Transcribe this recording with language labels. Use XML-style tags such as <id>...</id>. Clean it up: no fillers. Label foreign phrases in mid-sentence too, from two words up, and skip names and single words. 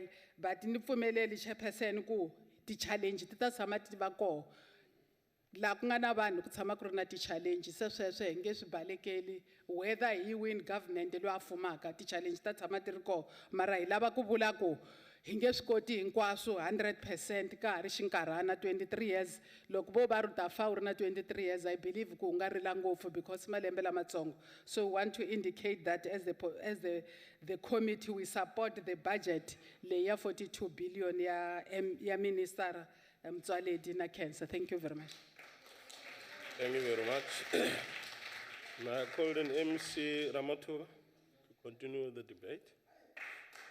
<ts>But ni pfumeleli Chairperson ku ti-challenge ti ta tshama ti va koho. La ku nga na vanhu ku tshama ku ri na ti-challenge se sweswo hi nge swi balekeli whether hi win government loyi a fumaka, ti-challenge ta tshama ti ri koho mara hi lava ku vula ku hi nge swi koti hinkwaswo 100% ka ha ri xinkarhana 23 years. Loko vo va ri ta fa u ri na 23 years</ts> <en>I believe</en> <ts>ku nga rila ngopfu because malembe lamatsongo.</ts> <en>So we want to indicate that as the committee we support the budget</en> <ts>leyi ya 42 billion ya Minister Motsoaledi na cancer.</ts> <en>Thank you very much. Thank you very much. Now I call on MC Ramathuba to continue the debate.</en>